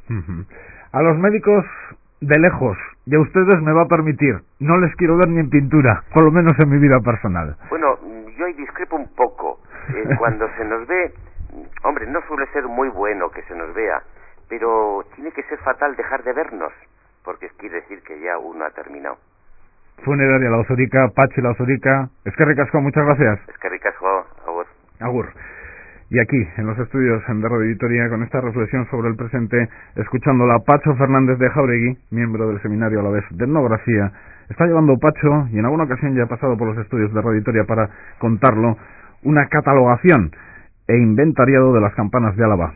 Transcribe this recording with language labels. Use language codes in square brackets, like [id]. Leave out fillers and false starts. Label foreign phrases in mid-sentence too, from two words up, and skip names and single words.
[es] A los médicos de lejos, y a ustedes me va a permitir, no les quiero ver ni en pintura, por lo menos en mi vida personal. Bueno, yo ahí discrepo un poco. Cuando se nos ve, hombre, no suele ser muy bueno que se nos vea, pero tiene que ser fatal dejar de vernos, porque quiere decir que ya uno ha terminado. [eu] Funeraria La Ozurica, Pachi La Ozurica, eskerrik asko, [es] muchas gracias. [eu] Eskerrik asko, agur. Agur. [es] Y aquí, en los estudios de Radio Vitoria, con esta reflexión sobre el presente, escuchándola, Pacho Fernández de Jauregui, miembro del Seminario Alavés de Etnografía. Está llevando Pacho, y en alguna ocasión ya ha pasado por los estudios de Radio Vitoria para contarlo, una catalogación e inventariado de las campanas de Álava.